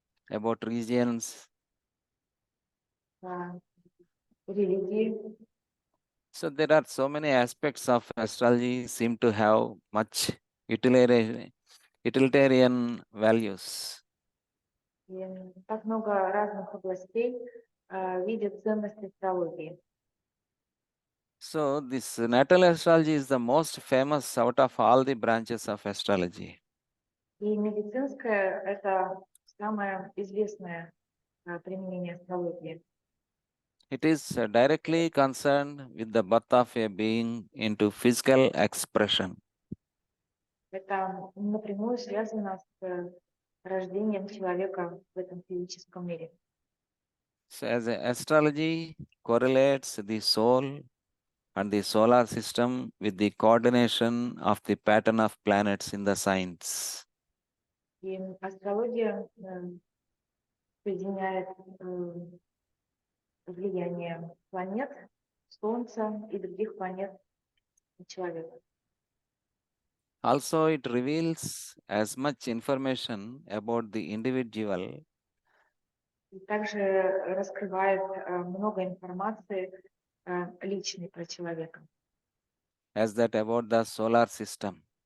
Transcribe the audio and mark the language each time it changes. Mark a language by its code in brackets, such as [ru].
[en] about regions. [ru] религии. [en] So there are so many aspects of astrology seem to have much utilitarian values. [ru] И так много разных областей видят ценность астрологии. [en] So this natal astrology is the most famous out of all the branches of astrology. [ru] И медицинское – это самое известное применение астрологии. [en] It is directly concerned with the birth of a being into physical expression. [ru] Это напрямую связано с рождением человека в этом физическом мире. [en] So, as astrology correlates the soul and the solar system with the coordination of the pattern of planets in the signs. [ru] И астрология соединяет влияние планет, Солнца и других планет на человека. [en] Also, it reveals as much information about the individual [ru] И также раскрывает много информации личной про человека, [en] as that about the solar system.